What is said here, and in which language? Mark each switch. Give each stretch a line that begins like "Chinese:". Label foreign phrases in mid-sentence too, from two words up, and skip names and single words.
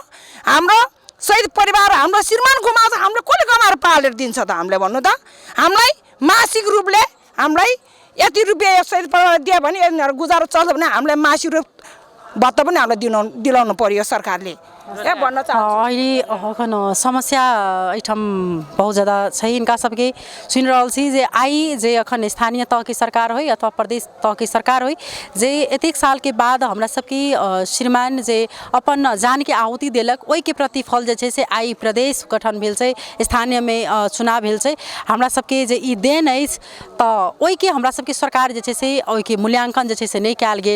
Nepali: हाम्रो शहीद परिवार हाम्रो श्रीमान गुमाएको छ, हामीले कसले कमाएर पालेर दिन्छ त? हामीले भन्नु त। हामीलाई मासिक रूपले हामीलाई यति रुपियाँ शहीद परिवार दियो भने यिनीहरू गुजारो चल्छ भने हामीलाई मासिक रूप भत्ता पनि हामीलाई दिलाउनु पर्यो सरकारले। भन्न चाहन्छु
Maithili: अहिले समस्या एठम बहुत ज़्यादा छै। इनका सबके सुन रहल छी जे आई जे अखन स्थानीय तह के सरकार हो अथवा प्रदेश तह के सरकार हो जे एतेक साल के बाद हमरा सबके श्रीमान जे अपन जान के आहुति देलक, ओहि के प्रतिफल जे छै से आई प्रदेश गठन भेल छै, स्थानीय में चुनाव भेल छै। हमरा सबके जे ई देन अछि तऽ ओहि के हमरा सबके सरकार जे छै से ओहि के मूल्यांकन जे छै से नहीं कयल गेल।